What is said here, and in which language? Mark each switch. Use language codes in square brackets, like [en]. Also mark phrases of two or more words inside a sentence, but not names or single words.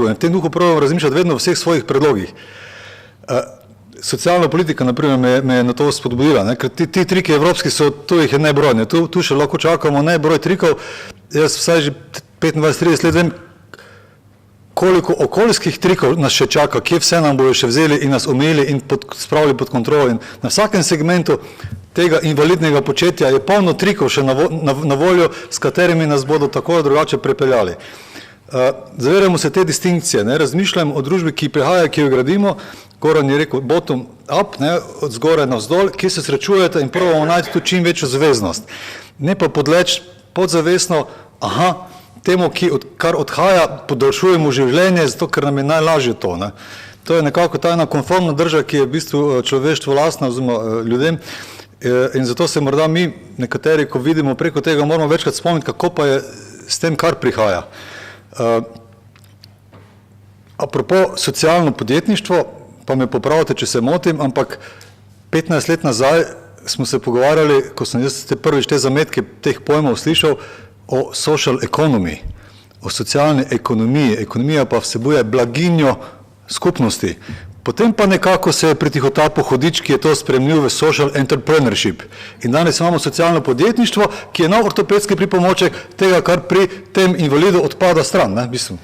[sl] In v tem duhu probamo razmišljati vedno v vseh svojih predlogih. Socialna politika, naprimer, me je na to spodbudila, ker ti triki evropski so, tu jih je nebrojne, tu še lahko čakamo nebroj trikov, jaz vsaj že 25-30 let vem, koliko okoljskih trikov nas še čaka, kje vse nam bojo še vzeli in nas omejili in spravili pod kontrolo. In na vsakem segmentu tega invalidnega početja je polno trikov še na voljo, s katerimi nas bodo tako ali drugače prepeljali. Zavedamo se te distinkcije, razmišljamo o družbi, ki prihaja, ki jo gradimo, Goran je rekel [en] bottom up, [sl] od zgoraj navzdol, ki se srečujete in probamo najti tu čim večjo zveznost. Ne pa podleč podzavestno, temu, kar odhaja, podaljšujemo življenje, zato ker nam je najlažje to. To je nekako ta ena konformna drža, ki je v bistvu človeštvu lastna, oziroma ljudem, in zato se morda mi, nekateri, ko vidimo preko tega, moramo večkrat spomniti, kako pa je s tem, kar prihaja. Apropo socialno podjetništvo, pa me popravite, če se motim, ampak 15 let nazaj smo se pogovarjali, ko sem jaz prvič te zametke teh pojmov slišal, o [en] social economy, [sl] o socialni ekonomiji. Ekonomija pa vsebuje blaginjo skupnosti. Potem pa nekako se je pritihotapil po hodič, ki je to spremljal v [en] social entrepreneurship. [sl] In danes imamo socialno podjetništvo, ki je nov ortopedski pripomoček tega, kar pri tem invalidu odpada stran, v bistvu.